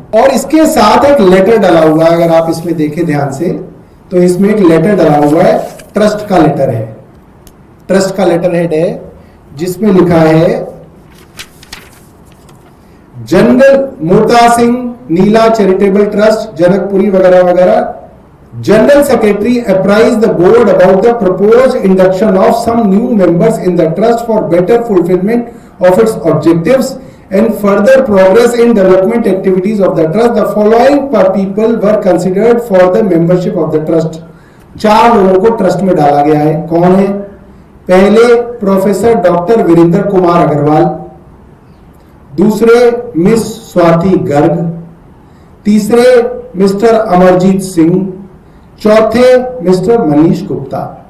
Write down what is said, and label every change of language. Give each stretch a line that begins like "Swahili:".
Hindi: और इसके साथ एक लेटर डला हुआ है, अगर आप इसमें देखें ध्यान से तो इसमें एक लेटर डला हुआ है, ट्रस्ट का लेटर है, ट्रस्ट का लेटर हेड है जिसमें लिखा है जनरल मोता सिंह नीला चैरिटेबल ट्रस्ट जनकपुरी वगैरह वगैरह।
English: General Secretary apprised the board about the proposed induction of some new members in the trust for better fulfillment of its objectives and further progress in development activities of the trust. The following people were considered for the membership of the trust.
Hindi: 4 लोगों को trust में डाला गया है। कौन है? पहले professor doctor Virendra Kumar Agarwal, दूसरे मिस स्वाति गर्ग, तीसरे मिस्टर अमरजीत सिंह, चौथे मिस्टर मनीष गुप्ता।